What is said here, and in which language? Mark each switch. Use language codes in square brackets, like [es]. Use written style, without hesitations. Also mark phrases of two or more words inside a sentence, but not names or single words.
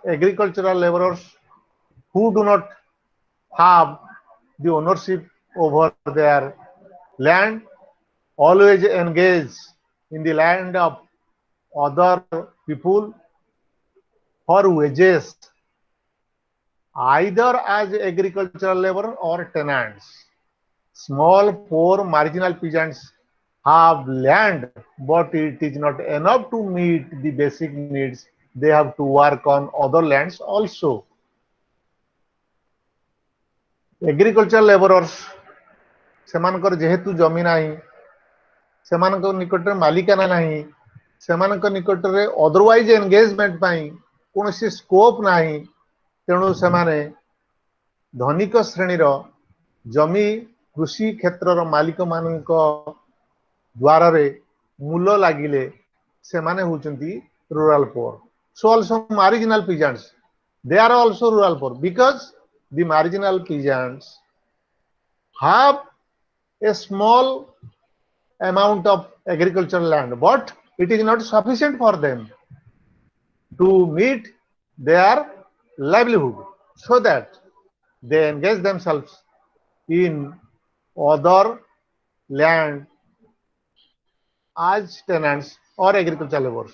[en] Agricultural laborers who do not have the ownership over their land, always engage in the land of other people for wages, either as agricultural labor or tenants. Small, poor, marginal peasants have land, but it is not enough to meet the basic needs. They have to work on other lands also. Agricultural laborers, [or] ସେମାନଙ୍କର ଯେହେତୁ ଜମି ନାହିଁ, ସେମାନଙ୍କ ନିକଟରେ ମାଲିକାନା ନାହିଁ, ସେମାନଙ୍କ ନିକଟରେ [en] otherwise engagement [or] ପାଇଁ କୌଣସି ସ୍କୋପ ନାହିଁ, ତେଣୁ ସେମାନେ ଧନିକ ଶ୍ରେଣୀର ଜମି କୃଷି କ୍ଷେତ୍ରର ମାଲିକ ମାନଙ୍କ ଦ୍ୱାରରେ ମୂଲ ଲାଗିଲେ ସେମାନେ ହେଉଛନ୍ତି [en] rural poor. So also marginal peasants, they are also rural poor, because the marginal peasants have a small amount of agricultural land, but it is not sufficient for them to meet their livelihood, so that they engage themselves in other land as tenants or agricultural laborers.